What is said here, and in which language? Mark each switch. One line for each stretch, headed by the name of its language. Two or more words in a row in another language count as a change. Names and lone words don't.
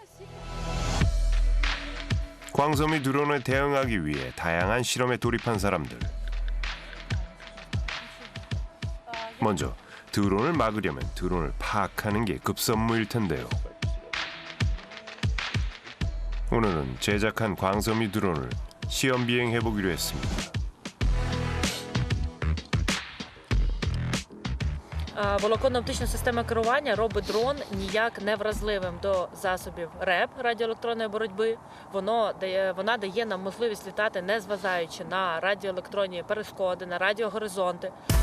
Korean: 광섬유 드론에 대응하기 위해 다양한 실험에 돌입한 사람들. 먼저 드론을 막으려면 드론을 파악하는 게 급선무일 텐데요. 오늘은 제작한 광섬유 드론을 시험 비행해보기로 했습니다.
Ukrainian: Волоконно-оптична система керування робить дрон ніяк не вразливим до засобів РЕБ, радіоелектронної боротьби. Вона дає нам можливість літати, не зважаючи на радіоелектронні перешкоди, на радіогоризонти.